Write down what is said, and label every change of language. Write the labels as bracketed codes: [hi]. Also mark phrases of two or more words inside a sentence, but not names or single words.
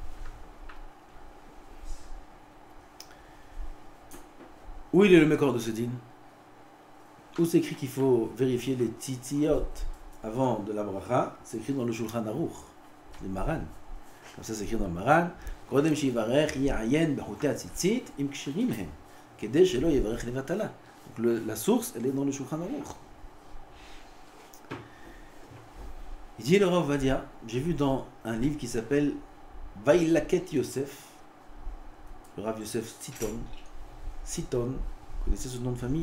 [fr] Où il est le mécor de ce din? Où c'est écrit qu'il faut vérifier les tzitziyot avant de la bracha? C'est écrit dans le Shulchan Aruch, le Maran. Comme ça, c'est écrit dans le Maran. [he] קודם שיברך יעיין בחוטי הציצית אם כשרים הם, כדי שלא יברך לבטלה. [fr] Donc la source, elle est dans le Shulchan Aruch. Il dit le Rav Vadia, j'ai vu dans un livre qui s'appelle Vailaket Yosef, le Rav Yosef Siton. Siton, vous connaissez ce nom de famille?